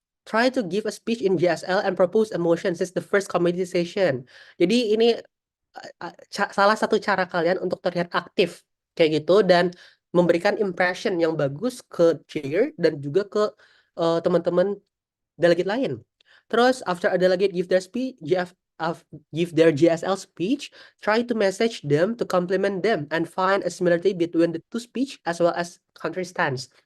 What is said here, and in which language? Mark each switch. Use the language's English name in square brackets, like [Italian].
[English] Try to give a speech in GSL and propose a motion since the first committee session. [Indonesian] Jadi ini salah satu cara kalian untuk terlihat aktif kayak gitu dan memberikan impression yang bagus ke chair dan juga ke teman-teman delegate lain. [English] Terus after a delegate give their speech, give their GSL speech, try to message them to compliment them and find a similarity between the two speech as well as country stance.